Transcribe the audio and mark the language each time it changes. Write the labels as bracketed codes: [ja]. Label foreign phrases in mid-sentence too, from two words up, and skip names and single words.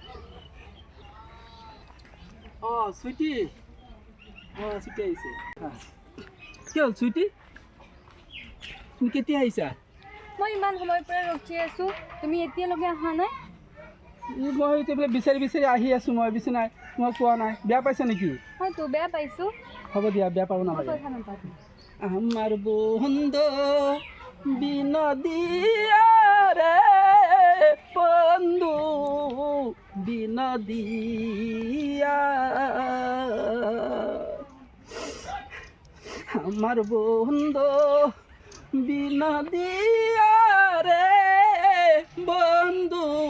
[as] সুইটি সুইটি আহিছে কি হ'ল সুইটি তুমি কেতিয়া আহিছা মই ইমান সময়ৰ পৰা ৰখি আছোঁ তুমি এতিয়ালৈকে অহা নাই মই এতিয়া বিচাৰি বিচাৰি আহি আছোঁ মই বেছি নাই তোমাক পোৱা নাই বেয়া পাইছা নেকি হয়তো বেয়া পাইছোঁ হ'ব দিয়া বেয়া পাব নালাগে কথা নাপাতো [bn] আমার বন্ধু বিনদিয়া রে বন্ধু বিনদিয়া আমার বন্ধু বিনদিয়া রে বন্ধু